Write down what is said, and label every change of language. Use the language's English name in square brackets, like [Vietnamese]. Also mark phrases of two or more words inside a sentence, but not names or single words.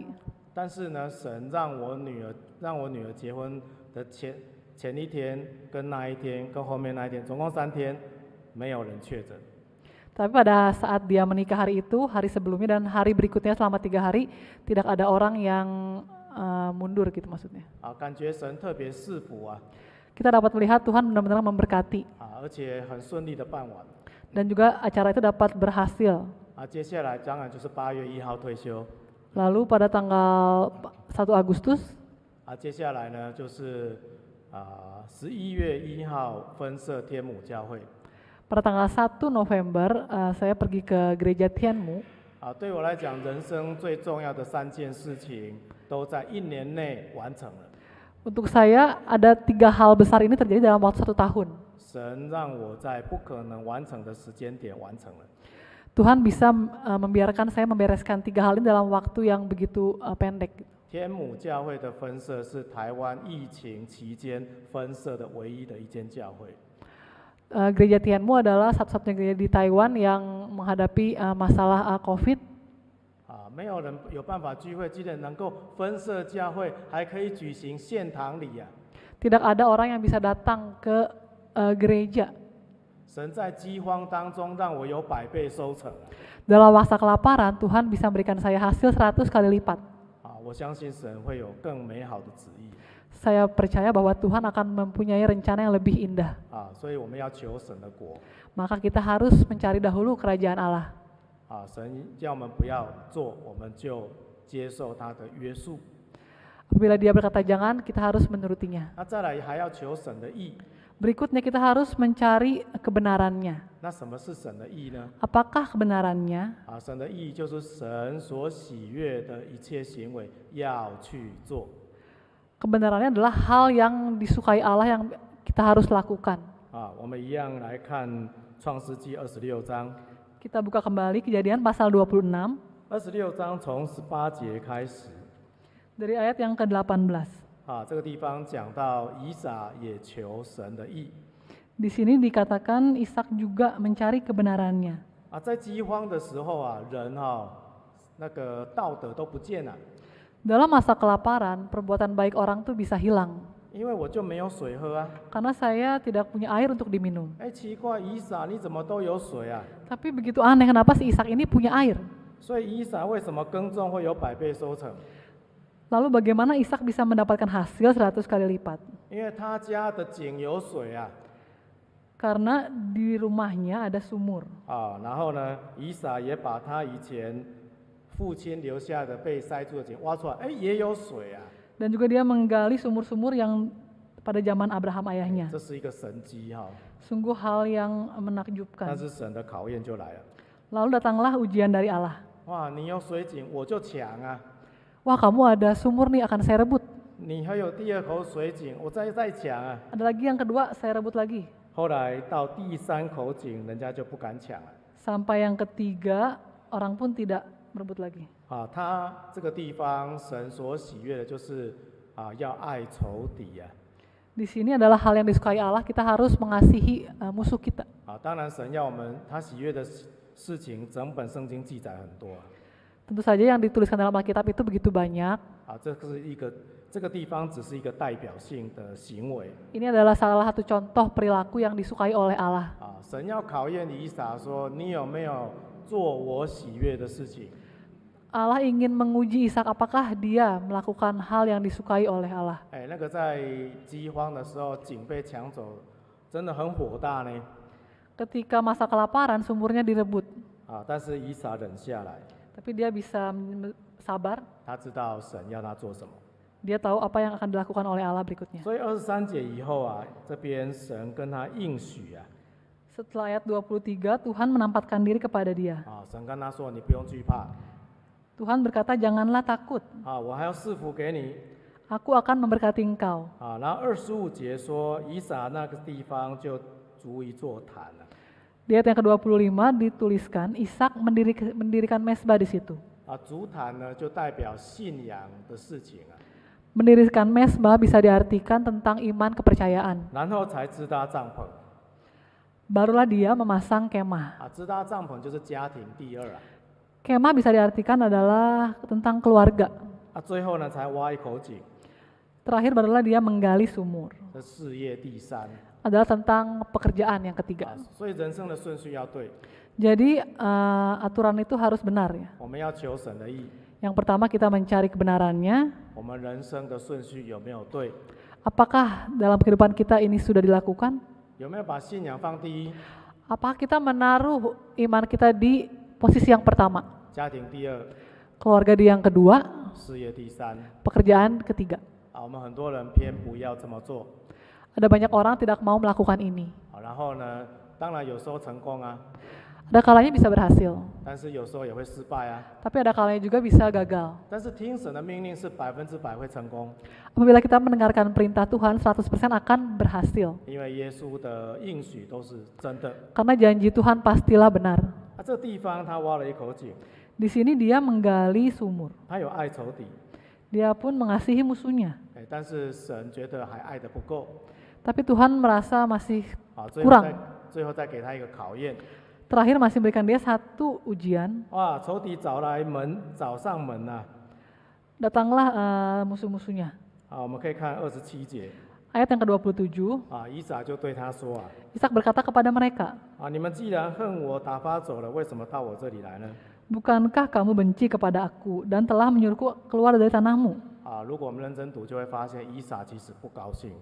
[Chinese] 但是呢，神让我女儿结婚的前一天、跟那一天、跟后面那一天，总共3天，没有人确诊。 [Indonesian] Tapi pada saat dia menikah hari itu, hari sebelumnya dan hari berikutnya selama 3 hari, tidak ada orang yang mundur gitu maksudnya. [Chinese] 感觉神特别赐福啊。 [Indonesian] Kita dapat melihat Tuhan benar-benar memberkati. [Chinese] 而且很顺利的办完。 [Indonesian] Dan juga acara itu dapat berhasil. [Chinese] 接下来当然就是8月1号退休。 [Indonesian] Lalu pada tanggal 1 Agustus, [Chinese] 接下来呢就是11月1号分社天母教会。 [Indonesian] pada tanggal 1 November saya pergi ke gereja Tianmu. [Chinese] 对我来讲，人生最重要的3件事情都在1年内完成了。 [Indonesian] Untuk saya ada 3 hal besar ini terjadi dalam waktu 1 tahun. [Chinese] 神让我在不可能完成的时间点完成了。 [Indonesian] Tuhan bisa membiarkan saya membereskan 3 hal ini dalam waktu yang begitu pendek. [Chinese] 天母教会的分社是台湾疫情期间分社的唯一的一间教会。 [Indonesian] Gereja Tianmu adalah satu-satunya gereja di Taiwan yang menghadapi masalah COVID. [Chinese] 没有人有办法聚会，既然能够分社教会，还可以举行献堂礼啊。 [Indonesian] Tidak ada orang yang bisa datang ke gereja. [Chinese] 神在饥荒当中让我有100倍收成。 [Indonesian] Dalam masa kelaparan, Tuhan bisa memberikan saya hasil 100 kali lipat. [Chinese] 我相信神会有更美好的旨意。 [Indonesian] Saya percaya bahwa Tuhan akan mempunyai rencana yang lebih indah. [Chinese] 所以我们要求神的国。 [Indonesian] Maka kita harus mencari dahulu kerajaan Allah. [Chinese] 神叫我们不要做，我们就接受他的约束。 [Indonesian] Apabila dia berkata jangan, kita harus menurutinya. [Chinese] 再来还要求神的义。 [Indonesian] Berikutnya kita harus mencari kebenarannya. [Chinese] 那什么是神的义呢？ [Indonesian] Apakah kebenarannya? [Chinese] 神的义就是神所喜悦的一切行为要去做。 [Indonesian] Kebenarannya adalah hal yang disukai Allah yang kita harus lakukan. [Chinese] 我们一样来看创世纪26章。 [Indonesian] Kita buka kembali Kejadian pasal 26. [Chinese] 26 章从18节开始。 [Indonesian] Dari ayat yang ke-18. [Chinese] 这个地方讲到以撒也求神的义。 [Indonesian] Di sini dikatakan Ishak juga mencari kebenarannya. [Chinese] 在饥荒的时候人那个道德都不见了。 [Indonesian] Dalam masa kelaparan, perbuatan baik orang tuh bisa hilang. [Chinese] 因为我就没有水喝啊。 [Indonesian] Karena saya tidak punya air untuk diminum. [Chinese] 奇怪，以撒你怎么都有水啊？ [Indonesian] Tapi begitu aneh, kenapa si Ishak ini punya air? [Chinese] 所以以撒为什么耕种会有100倍收成？ [Indonesian] Lalu bagaimana Ishak bisa mendapatkan hasil 100 kali lipat? [Chinese] 因为他家的井有水啊。 [Indonesian] Karena di rumahnya ada sumur. [Chinese] 然后呢，以撒也把他以前父亲留下的被塞住的井挖出来，也有水啊。 [Indonesian] Dan juga dia menggali sumur-sumur yang pada zaman Abraham ayahnya. [Chinese] 这是一个神迹 [Indonesian] Sungguh hal yang menakjubkan. [Chinese] 但是神的考验就来了。 [Indonesian] Lalu datanglah ujian dari Allah. [Chinese] 哇，你有水井，我就抢啊！ [Indonesian] Wah, kamu ada sumur nih, akan saya rebut. [Chinese] 你还有第二口水井，我再抢啊。 [Indonesian] Ada lagi yang kedua, saya rebut lagi. [Chinese] 后来到第三口井，人家就不敢抢了。 [Indonesian] Sampai yang ketiga, orang pun tidak merebut lagi. [Chinese] 他这个地方神所喜悦的就是要爱仇敌啊。 [Indonesian] Di sini adalah hal yang disukai Allah, kita harus mengasihi musuh kita. [Chinese] 当然神要我们他喜悦的事情，整本圣经记载很多。 [Indonesian] Tentu saja yang dituliskan dalam Alkitab itu begitu banyak. [Chinese] 这个地方只是一个代表性的行为。 [Indonesian] Ini adalah salah satu contoh perilaku yang disukai oleh Allah. [Chinese] 神要考验以撒说，你有没有做我喜悦的事情？ [Indonesian] Allah ingin menguji Ishak apakah dia melakukan hal yang disukai oleh Allah. [Chinese] 那个在饥荒的时候，井被抢走，真的很火大呢。 [Indonesian] Ketika masa kelaparan, sumurnya direbut. [Chinese] 但是以撒忍下来， [Indonesian] Tapi dia bisa sabar. [Chinese] 他知道神要他做什么。 [Indonesian] Dia tahu apa yang akan dilakukan oleh Allah berikutnya. [Chinese] 所以23节以后这边神跟他应许 [Indonesian] Setelah ayat 23, Tuhan menampakkan diri kepada dia. [Chinese] 神跟他说，你不用惧怕， [Indonesian] Tuhan berkata, janganlah takut, [Chinese] 我还要赐福给你。 [Indonesian] aku akan memberkati engkau. [Chinese] 然后25节说，以撒那个地方就足以做坛了。 [Indonesian] Di ayat yang ke-25 dituliskan, Ishak mendirikan mesbah di situ. [Chinese] 足坛呢，就代表信仰的事情 [Indonesian] Mendirikan mesbah bisa diartikan tentang iman kepercayaan. [Chinese] 然后才支搭帐篷。 [Indonesian] Barulah dia memasang kemah. [Chinese] 支搭帐篷就是家庭第二 [Indonesian] Kemah bisa diartikan adalah tentang keluarga. [Chinese] 最后呢，才挖一口井， [Indonesian] Terakhir barulah dia menggali sumur. [Chinese] 这事业第三。 [Indonesian] Adalah tentang pekerjaan yang ketiga. [Chinese] 所以人生的顺序要对， [Indonesian] Jadi aturan itu harus benar ya. [Chinese] 我们要求神的意。 [Indonesian] Yang pertama kita mencari kebenarannya. [Chinese] 我们人生的顺序有没有对？ [Indonesian] Apakah dalam kehidupan kita ini sudah dilakukan? [Chinese] 有没有把信仰放第一？ [Indonesian] Apakah kita menaruh iman kita di posisi yang pertama? [Chinese] 家庭第二， [Indonesian] Keluarga di yang kedua, [Chinese] 事业第三。 [Indonesian] pekerjaan ketiga. [Chinese] 我们很多人偏不要这么做。 [Indonesian] Ada banyak orang tidak mau melakukan ini. [Chinese] 然后呢，当然有时候成功 [Indonesian] Ada kalanya bisa berhasil, [Chinese] 但是有时候也会失败 [Indonesian] tapi ada kalanya juga bisa gagal. [Chinese] 但是听神的命令是100%会成功， [Indonesian] Apabila kita mendengarkan perintah Tuhan, 100% akan berhasil. [Chinese] 因为耶稣的应许都是真的。 [Indonesian] Karena janji Tuhan pastilah benar. [Chinese] 这个地方他挖了一口井， [Indonesian] Di sini dia menggali sumur. [Chinese] 他有爱仇敌， [Indonesian] Dia pun mengasihi musuhnya. [Chinese] 但是神觉得还爱得不够， [Indonesian] Tapi Tuhan merasa masih [Chinese] 最后 [Indonesian] kurang. [Chinese] 再给他一个考验。 [Indonesian] Terakhir masih berikan dia satu ujian. [Chinese] 仇敌找上门 [Indonesian] Datanglah musuh-musuhnya. [Chinese] 我们可以看27节。 [Indonesian] Ayat yang ke-27, [Chinese] 以撒就对他说 [Indonesian] Ishak berkata kepada mereka, [Chinese] 你们既然恨我打发走了，为什么到我这里来呢？ [Indonesian] bukankah kamu benci kepada aku dan telah menyuruhku keluar dari tanahmu? [Chinese] 如果我们认真读，就会发现以撒其实不高兴，